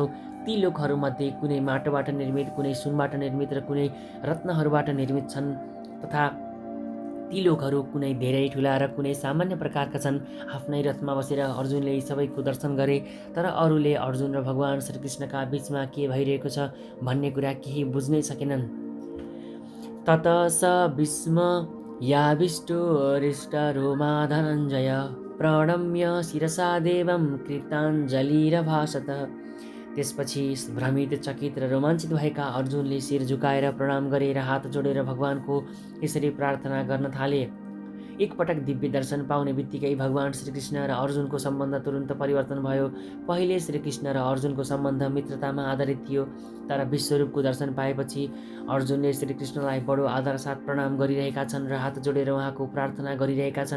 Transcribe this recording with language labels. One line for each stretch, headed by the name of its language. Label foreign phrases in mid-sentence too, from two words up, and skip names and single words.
Nepali: ती लोकहरूमध्ये कुनै माटोबाट निर्मित, कुनै सुनबाट निर्मित र कुनै रत्नहरूबाट निर्मित छन्, तथा ती लोकहरू कुनै धेरै ठुला र कुनै सामान्य प्रकारका छन्। आफ्नै रथमा बसेर अर्जुनले यी सबैको दर्शन गरे, तर अरूले अर्जुन र भगवान श्रीकृष्णका बीचमा के भइरहेको छ भन्ने कुरा केही बुझ्नै सकेनन्।
Sanskrit: ततः स विस्मयाविष्टो हृष्टरोमा धनञ्जय प्रणम्य शिरसा देवं कृताञ्जलिरभाषत।
Nepali: त्यसपछि भ्रमित, चकित र रोमाञ्चित भएका अर्जुनले शिर झुकाएर प्रणाम गरे र हात जोडेर भगवानको यसरी प्रार्थना गर्न थाले। एकपटक दिव्य दर्शन पाउने बित्तिकै भगवान श्रीकृष्ण र अर्जुनको सम्बन्ध तुरुन्त परिवर्तन भयो। पहिले श्रीकृष्ण र अर्जुनको सम्बन्ध मित्रतामा आधारित थियो, तर विश्वरूपको दर्शन पाएपछि अर्जुनले श्रीकृष्णलाई बडो आदर साथ प्रणाम गरिरहेका छन् र हात जोडेर उहाँको प्रार्थना गरिरहेका छन्।